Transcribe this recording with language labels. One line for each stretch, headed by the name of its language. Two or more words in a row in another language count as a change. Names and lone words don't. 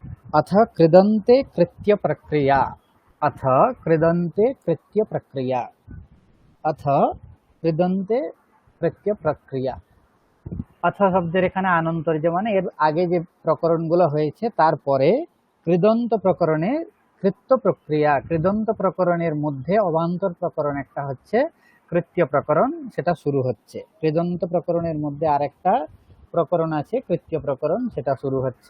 Sanskrit: अथ कृदन्ते कृत्य प्रक्रिया, अथ कृदन्ते कृत्य प्रक्रिया, अथ कृदन्ते कृत्य प्रक्रिया।
Bangla: अथ শব্দের এখানে আনন্তর্য মানে এর আগে যে প্রকরণগুলো হয়েছে তারপরে কৃদন্ত প্রকরণে কৃত্য প্রক্রিয়া, কৃদন্ত প্রকরণের মধ্যে অবান্তর প্রকরণ একটা হচ্ছে কৃত্য প্রকরণ, সেটা শুরু হচ্ছে। কৃদন্ত প্রকরণের মধ্যে আরেকটা প্রকরণ আছে কৃত্য প্রকরণ, সেটা শুরু হচ্ছে।